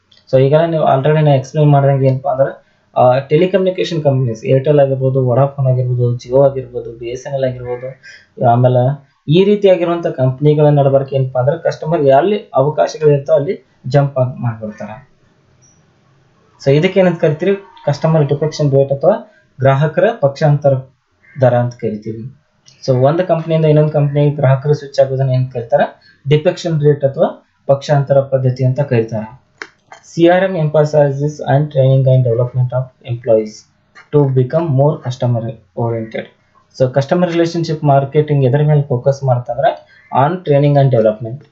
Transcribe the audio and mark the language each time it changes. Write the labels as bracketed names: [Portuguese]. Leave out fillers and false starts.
[Kannada] So ಈಗ ನೀವು already ನಾ ಎಕ್ಸ್ಪ್ಲೈನ್ ಮಾಡಿದಂಗೆ ಏನಪ್ಪಾ ಅಂದ್ರೆ ಟೆಲಿಕಮ್ಯುನಿಕೇಶನ್ ಕಂಪ್ನೀಸ್, ಏರ್ಟೆಲ್ ಆಗಿರ್ಬೋದು, ವೊಡಾಫೋನ್ ಆಗಿರ್ಬೋದು, ಜಿಯೋ ಆಗಿರ್ಬೋದು, BSNL ಆಗಿರ್ಬೋದು, ಆಮೇಲೆ ಈ ರೀತಿಯಾಗಿರುವಂತ ಕಂಪ್ನಿಗಳ ನಡಬರ್ಕೆ ಏನಪ್ಪಾ ಅಂದ್ರೆ ಕಸ್ಟಮರ್ ಎಲ್ಲಿ ಅವಕಾಶಗಳಿರ್ತಾವ ಅಲ್ಲಿ ಜಂಪ್ ಮಾಡ್ಬಿಡ್ತಾರೆ. ಸೊ ಇದಕ್ಕೆ ಏನಂತ ಕರಿತೀವಿ, ಕಸ್ಟಮರ್ ಡಿಫೆಕ್ಷನ್ ರೇಟ್ ಅಥವಾ ಗ್ರಾಹಕರ ಪಕ್ಷಾಂತರ ದರ ಅಂತ ಕರಿತೀವಿ. ಸೊ ಒಂದು ಕಂಪ್ನಿಯಿಂದ ಇನ್ನೊಂದು ಕಂಪ್ನಿಗೆ ಗ್ರಾಹಕರು ಸ್ವಿಚ್ ಆಗೋದನ್ನ ಏನ್ ಕರೀತಾರೆ, ಡಿಫೆಕ್ಷನ್ ರೇಟ್ ಅಥವಾ ಪಕ್ಷಾಂತರ ಪದ್ಧತಿ ಅಂತ ಕರೀತಾರೆ. [English] CRM emphasizes and training and development of employees to become more customer oriented. [Kannada] So customer relationship marketing ಎದರ ಮೇಲೆ focus ಮಾಡ್ತಂದ್ರೆ on training and development.